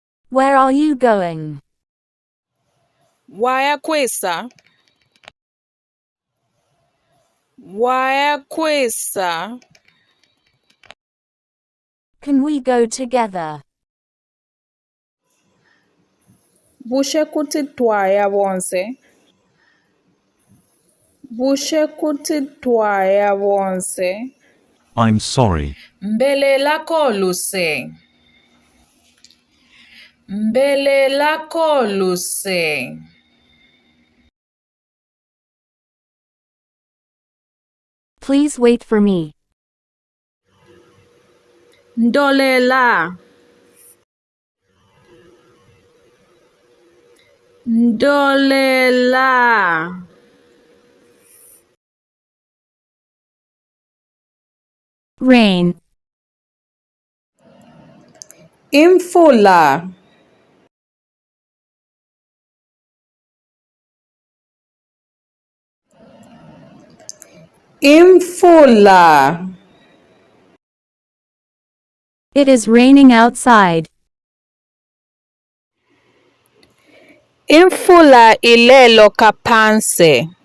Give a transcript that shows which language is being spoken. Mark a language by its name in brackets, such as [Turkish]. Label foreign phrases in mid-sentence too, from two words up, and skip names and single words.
[English] Where are you going? [Bemba] Waya kwisa. Waya kwisa. [English] Can we go together? [Bemba] Bushe kuti twaya bonse. Bushe kuti twaya bonse. [English] I'm sorry. [Bemba] Mbele lako luse. Mbele lako luse. [English] Please wait for me. [Bemba] Ndolela. Ndolela. [English] Rain. [Bemba] Imfula. Imfula. [English] It is raining outside. [Bemba] Imfula ilelo kaphansi.